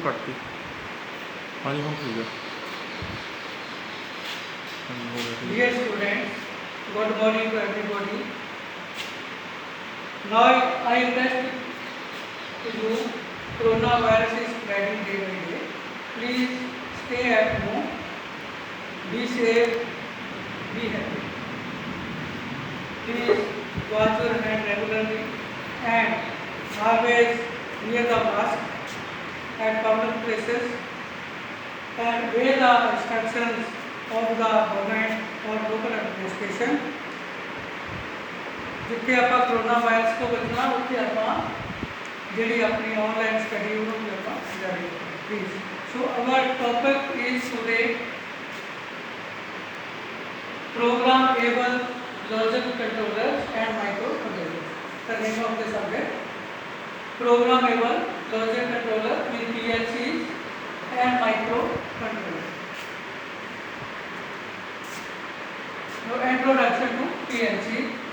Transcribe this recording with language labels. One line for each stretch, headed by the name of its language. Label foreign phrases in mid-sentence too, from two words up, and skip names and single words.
Punjabi: ਕੱਟਤੀ। ਹਾਂਜੀ ਹੁਣ ਠੀਕ ਹੈ। ਹਾਂਜੀ ਹੋ ਗਿਆ
English: Dear students, good morning to everybody. Now I request to you, coronavirus is spreading day by day. Please stay at home, be safe, be happy. Please wash your hand regularly and always wear the mask at public places and obey the instructions of the government or local administration.
Punjabi: जिथे ਆਪਾਂ
English: corona virus
Punjabi: ਤੋਂ ਬਚਣਾ ਉੱਥੇ ਆਪਾਂ ਜਿਹੜੀ ਆਪਣੀ
English: online study
Punjabi: ਉਹਨੂੰ ਵੀ ਆਪਾਂ ਜਾਰੀ ਰੱਖਾਂਗੇ ਪਲੀਜ਼।
English: So our topic is today programmable logic controllers and microcontrollers. The name of the subject programmable logic controller with PLCs and microcontrollers. So introduction to PLC.